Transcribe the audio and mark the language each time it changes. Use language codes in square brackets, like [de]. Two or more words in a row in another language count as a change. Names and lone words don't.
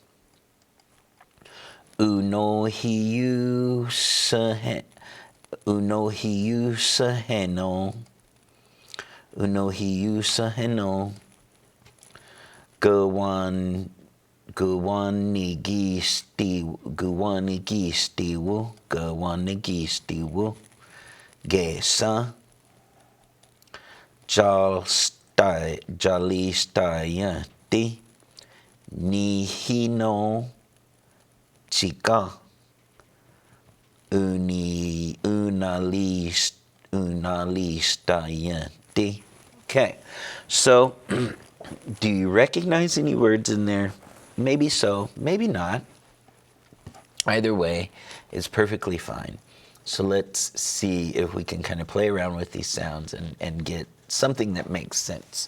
[es] Unohiu Saheno Gawanigistiwu Gesa Jalistayati Nihino chica, una lista yente. [en] Okay, so do you recognize any words in there? Maybe so, maybe not. Either way, it's perfectly fine. So let's see if we can kind of play around with these sounds and get something that makes sense.